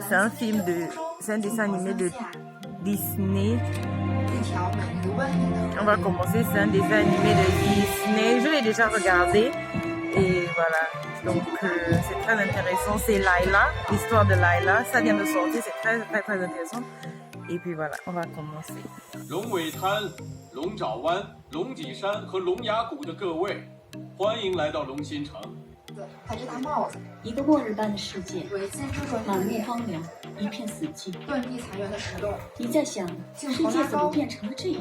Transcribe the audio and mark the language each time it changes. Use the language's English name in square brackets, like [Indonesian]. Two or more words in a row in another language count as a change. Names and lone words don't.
[French] C'est un dessin animé de Disney. On va commencer, c'est un dessin animé de Disney. Je l'ai déjà regardé et voilà. Donc c'est très intéressant. C'est Laila, l'histoire de Laila. Ça vient de sortir, c'est très très très intéressant. Et puis voilà, on va commencer. [Chinese] 龙尾滩、龙爪湾、龙脊山和龙牙谷的各位，欢迎来到龙兴城。对，戴着大帽子，一个末日般的世界，对，建筑转满目荒凉，一片死寂。断壁残垣的石洞，你在想，世界怎么变成了这样？